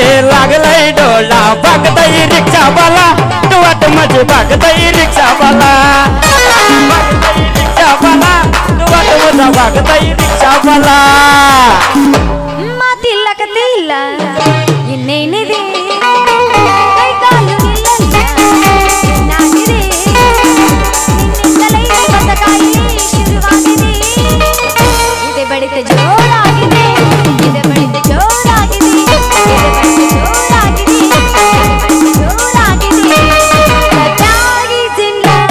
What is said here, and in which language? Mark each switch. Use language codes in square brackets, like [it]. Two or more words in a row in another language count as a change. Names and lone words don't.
[mr] लागलंय डोळा बघताय रिक्षा बाला वाट माझी बघताय रिक्षा बाला बघताय रिक्षा बाला वाट माझा बघताय रिक्षा बाला [kn] ಮಾತಿಲ್ಲ ಕತೆ ಇಲ್ಲ ಇನ್ನೇನಿದೆ ಬಡಿತ ಜೋರಾಗಿದೆ ಇದೆ ಬಡಿತ ಜೋರಾಗಿದೆ ಇದೆ ಬಡಿತ ಜೋರಾಗಿದೆ ಜೋರಾಗಿದೆ ಸದ್ದಾಗಿ ಸಿಂಗ